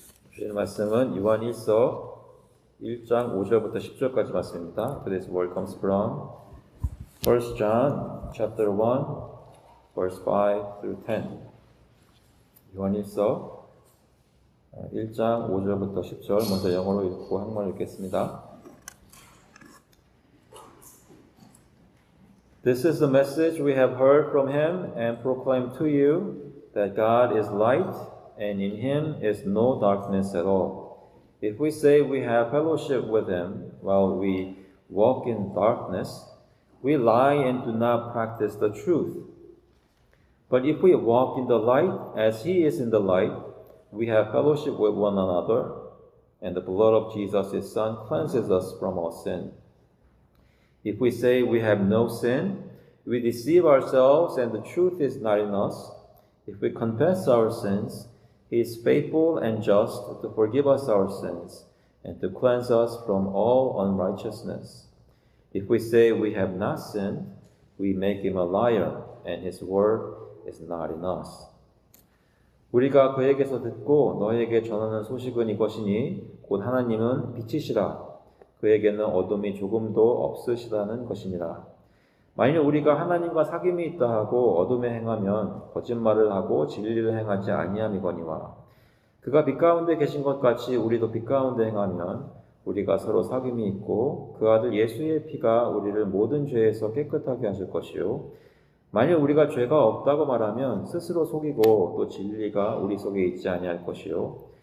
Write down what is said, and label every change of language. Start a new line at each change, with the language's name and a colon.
Korean: 주시는 말씀은 요한 1서 1장 5절부터 10절까지 말씀입니다.
English: Today's word comes from 1 John chapter 1 verse 5 through 10.
Korean: 요한 1서 1장 5절부터 10절 먼저 영어로 읽고 한국말로 읽겠습니다.
English: This is the message we have heard from him and proclaim to you, that God is light, and in him is no darkness at all. If we say we have fellowship with him while we walk in darkness, we lie and do not practice the truth. But if we walk in the light as he is in the light, we have fellowship with one another, and the blood of Jesus his Son cleanses us from all sin. If we say we have no sin, we deceive ourselves and the truth is not in us. If we confess our sins, he is faithful and just to forgive us our sins and to cleanse us from all unrighteousness. If we say we have not sinned, we make him a liar and his word is not in us.
Korean: 우리가 그에게서 듣고 너에게 전하는 소식은 이것이니 곧 하나님은 빛이시라. 그에게는 어둠이 조금도 없으시다는 것이니라. 만일 우리가 하나님과 사귐이 있다 하고 어둠에 행하면 거짓말을 하고 진리를 행하지 아니함이거니와 그가 빛 가운데 계신 것 같이 우리도 빛 가운데 행하면 우리가 서로 사귐이 있고 그 아들 예수의 피가 우리를 모든 죄에서 깨끗하게 하실 것이요 만일 우리가 죄가 없다고 말하면 스스로 속이고 또 진리가 우리 속에 있지 아니할 것이요